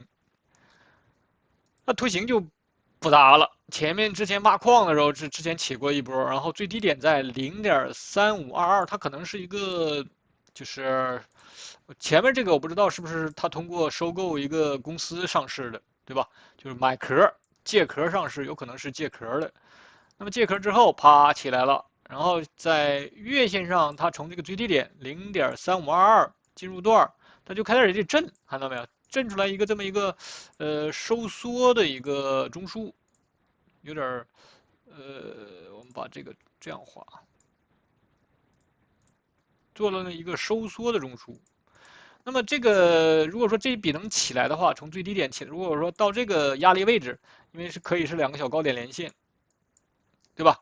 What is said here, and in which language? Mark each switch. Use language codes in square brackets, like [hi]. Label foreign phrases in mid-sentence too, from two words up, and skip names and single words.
[zh] 那圖形就複雜了，前面之前挖礦的時候之前起過一波，然後最低點在0.3522，它可能是一個，就是前面這個我不知道是不是它通過收購一個公司上市的，對吧？就是買殼借殼上市，有可能是借壳的。那麼借壳之後，啪起来了，然後在月线上，它从这个最低點0.3522进入段，它就開始這震，看到沒有？震出來一個這麼一個收縮的一個中樞，有點我們把這個這樣畫，做了一個收縮的中樞。那麼這個如果說這一筆能起來的話，從最低點起來，如果說到這個壓力位置，因為是可以是兩個小高點連線，對吧？